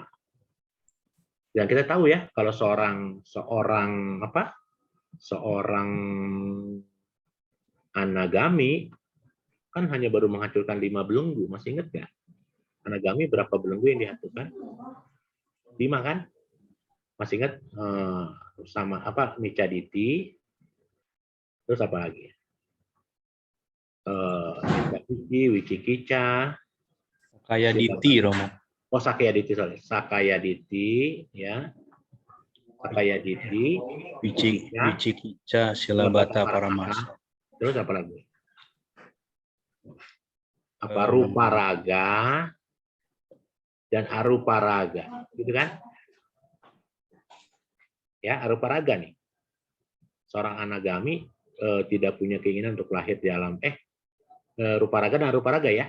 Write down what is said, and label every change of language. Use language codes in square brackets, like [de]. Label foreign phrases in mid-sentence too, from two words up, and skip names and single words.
[id] Dan kita tahu ya kalau seorang anagami kan hanya baru menghancurkan 5 belenggu, masih ingat nggak? Anagami berapa belenggu yang dihancurkan? 5 kan? Masih ingat sama apa? Micaditi, terus apa lagi? [pi] Micaditi, Wicikica, Sakayaditi, Romo. [id] Oh, Sakayaditi, sorry. Sakayaditi, ya. [pi] Sakayaditi, Wicikica, Silabata Paramasa. [id] Terus apa lagi? Apa Ruparaga dan Aruparaga, gitu kan? Ya, Aruparaga nih. Seorang anagami tidak punya keinginan untuk lahir di alam Ruparaga dan Aruparaga ya.